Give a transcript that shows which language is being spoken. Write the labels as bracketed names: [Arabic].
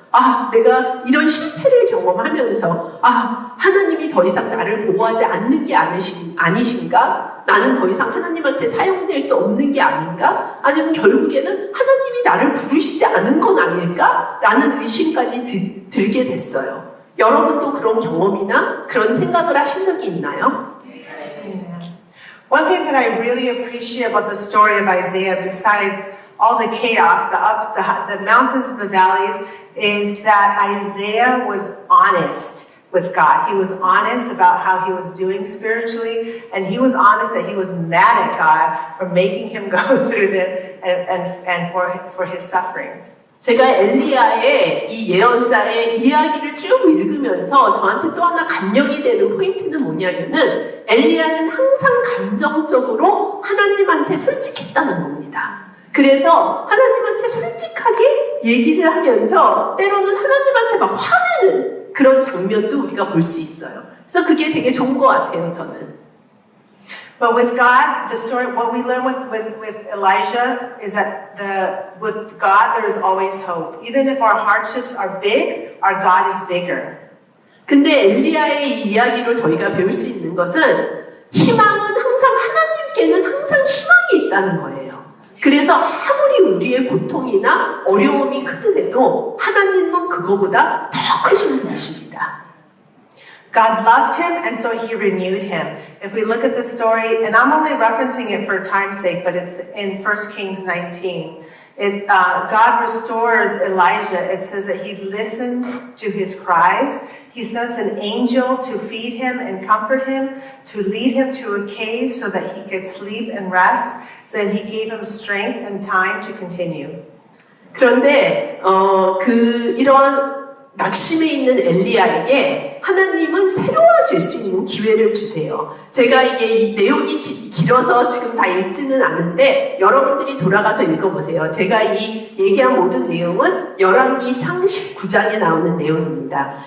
[Korean] 아, 내가 이런 실패를 경험하면서 하나님이 더 이상 나를 보호하지 않는 게 아니신가? 나는 더 이상 하나님한테 사용될 수 없는 게 아닌가? 아니면 결국에는 하나님이 나를 부르시지 않은 건 아닐까? 라는 의심까지 들게 됐어요. 여러분도 그런 경험이나 그런 생각을 하신 적이 있나요? [English] One thing that I really appreciate about the story of Isaiah, besides all the chaos, the ups, the mountains and the valleys, is that Isaiah was honest with God. He was honest about how he was doing spiritually, and he was honest that he was mad at God for making him go through this and for his sufferings. [Korean] 제가 엘리야의 이 예언자의 이야기를 쭉 읽으면서 저한테 또 하나 감명이 되는 포인트는 뭐냐면은 엘리야는 항상 감정적으로 하나님한테 솔직했다는 겁니다. 그래서 하나님한테 솔직하게 얘기를 하면서 때로는 하나님한테 막 화내는 그런 장면도 우리가 볼 수 있어요. 그래서 그게 되게 좋은 것 같아요, 저는. [English] But with God, the story, what we learn with Elijah is that with God there is always hope. Even if our hardships are big, our God is bigger. [Korean] 근데 엘리야의 이 이야기로 저희가 배울 수 있는 것은 희망은 항상 하나님께는 항상 희망이 있다는 거예요. 그래서 아무리 우리의 고통이나 어려움이 크더라도 하나님은 그거보다 더 크신 분이십니다. [English] God loved him, and so he renewed him. If we look at the story, and I'm only referencing it for time's sake, but it's in 1 Kings 19. God restores Elijah. It says that he listened to his cries. He sent an angel to feed him and comfort him, to lead him to a cave so that he could sleep and rest. So he gave him strength and time to continue. [Korean] 그런데 이러한 낙심에 있는 엘리야에게 하나님은 새로워질 수 있는 기회를 주세요. 제가 이게 이 내용이 길어서 지금 다 읽지는 않은데 여러분들이 돌아가서 읽어보세요. 제가 이 얘기한 모든 내용은 열왕기상 19장에 나오는 내용입니다.